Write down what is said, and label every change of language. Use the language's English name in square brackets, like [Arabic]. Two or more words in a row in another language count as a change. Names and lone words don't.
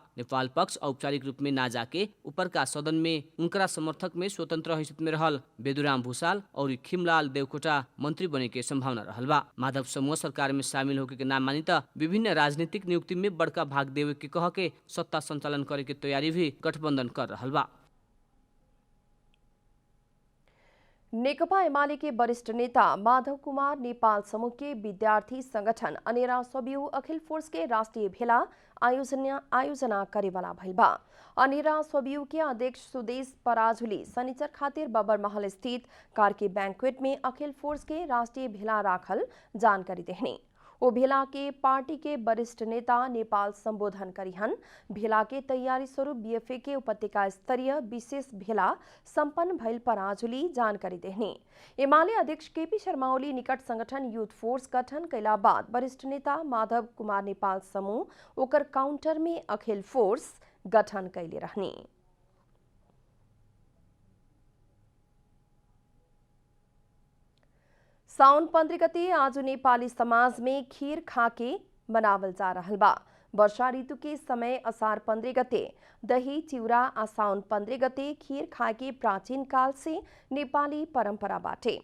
[Bhojpuri] नेपाल पक्ष औपचारिक रूप में ना जाके ऊपर का सदन में उनकरा समर्थक में स्वतंत्र हैसियत में रहल बेदुराम भूषाल और खिमलाल देवकोटा मंत्री बने के संभावना रहल बा। माधव समूह सरकार में शामिल होके के नाम मानी त विभिन्न राजनीतिक नियुक्ति में बड़का भाग देवे के कह के सत्ता संचालन करे के तैयारी भी गठबंधन कर रहल बा। नेकपा एमाले के वरिष्ठ नेता माधव कुमार नेपाल समूह के विद्यार्थी संगठन अनेरा स्वयं अखिल फोर्स के राष्ट्रीय भेला आयोजना करेवाला भइल बा। अनेरा स्वयं के अध्यक्ष सुदेश पराजुली शनिचर खातिर बबर महल स्थित कार्के बैंक्वेट में अखिल फोर्स के राष्ट्रीय भेला राखल जानकारी देहने। ओ भेला के पार्टी के वरिष्ठ नेता नेपाल संबोधन करिहन। भेला के तैयारी स्वरूप बीएफए के उपत्यका स्तरीय विशेष भेला संपन्न भइल पराजुली जानकारी देहने। एमाले अध्यक्ष केपी शर्मा ओली निकट संगठन यूथ फोर्स गठन कैला बाद वरिष्ठ नेता माधव कुमार नेपाल समूह ओकर काउंटर में अखिल फोर्स गठन कैले रहने। साउन 15 गते आज नेपाली समाज में खीर खाके मनावल जा रहल बा। वर्षा ऋतु के समय असार 15 गते दही चिउरा आ साउन 15 गते खीर खाके प्राचीन काल से नेपाली परंपरा बाटे।